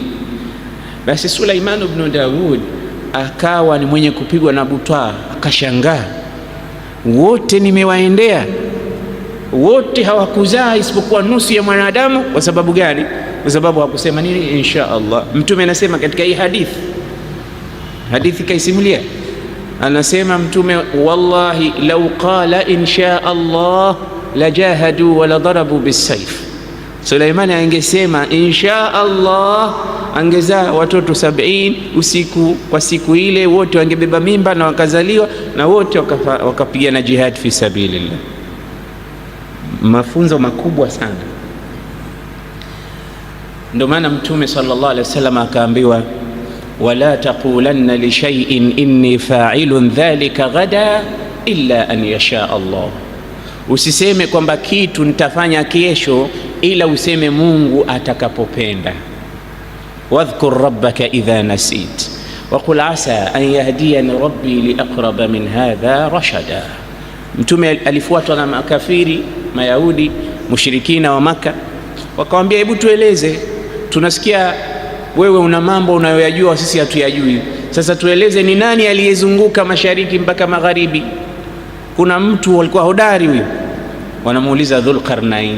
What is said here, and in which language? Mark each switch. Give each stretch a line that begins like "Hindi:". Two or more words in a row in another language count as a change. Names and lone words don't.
Swahili: Basi Suleiman ibn Daud akawa ni mwenye kupigwa na butwaa, akashangaa, wote nimewaendea, wote hawakuzaa isipokuwa nusu ya mwanadamu. Kwa sababu gani? Kwa sababu hakusema nini?
Arabic: إن شاء الله.
Swahili: Mtume anasema katika hii hadithi kaisimulia, anasema Mtume,
Arabic: والله لو قال إن شاء الله لجاهدوا ولا ضربوا بالسيف.
Swahili: Suleimani angesema
Arabic: إن شاء الله,
Swahili: angezaa watoto 70 usiku kwa siku ile, wote wangebeba mimba na wakazaliwa, na wote wakapigana jihad
Arabic: في سبيل الله.
Swahili: Mafunzo makubwa sana. Ndio maana Mtume
Arabic: صلى الله عليه وسلم
Swahili: akaambiwa,
Arabic: ولا تقولن لشيء إني فاعل ذلك غدا إلا أن يشاء الله.
Swahili: Usiseme kwamba kitu nitafanya kesho, ila useme Mungu atakapopenda.
Arabic: واذكر ربك إذا نسيت وقل عسى أن يهديني ربي لأقرب من هذا رشدا.
Swahili: Mtume alifuatwa na makafiri, Mayahudi, mushrikina wa Maka, wakamwambia, hebu tueleze, tunasikia wewe una mambo unayoyajua sisi hatuyajui, sasa tueleze ni nani aliyezunguka mashariki mpaka magharibi? Kuna mtu walikuwa hodari huyo, wanamuuliza Dhulqarnain.